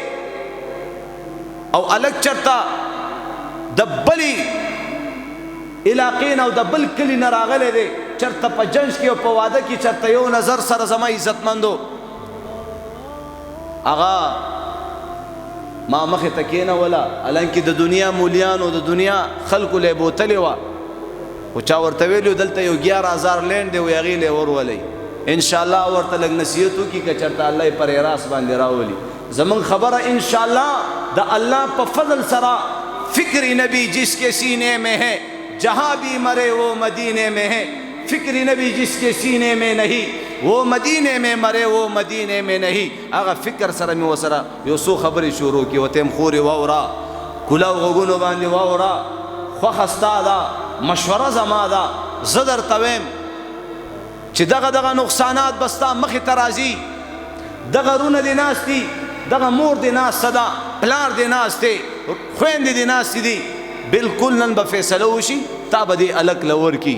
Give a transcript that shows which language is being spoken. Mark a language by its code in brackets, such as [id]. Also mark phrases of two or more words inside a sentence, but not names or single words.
[ps] او هلک چېرته د بلې علاقې نه او د بل کلي نه راغلی دی، چېرته په جنج کې او په واده کې چېرته یو نظر سره زما عزتمندو هغه ما مخې ته کېنوله، حالانکې د دنیا مولیانو د دنیا خلکو لی بوتلې وه، خو چا ورته ویلي دلته یو 11,000 لینډ دی، هغې لی ورولئ. انشاءالله ورته لږ نصیحت وکړي که چېرته الله یې پر راس باندې راولي. زمونږ خبره انشاءالله د الله په فضل سره [ur] فکر نبی جس کے سینے میں ہے جہاں بھی مرے وہ مدینے میں ہے، فکر نبی جس کے سینے میں نہیں وہ مدینے میں مرے وہ مدینے میں نہیں. [ps] هغه فکر سره مې ورسره یو څو خبرې شروع کړي، ورته یم خورې واوره، کلاو غوږونو باندې واوره، خوښه ستا ده، مشوره زما ده. زه درته ویم چې دغه نقصانات به ستا مخې ته راځي، دغه رونه دې ناست دي، دغه مور دې ناسته ده، پلار دې ناست دی، خویندې دې ناستې دي، بالکل نن به فیصله وشي، تا به دې هلک له ورکي.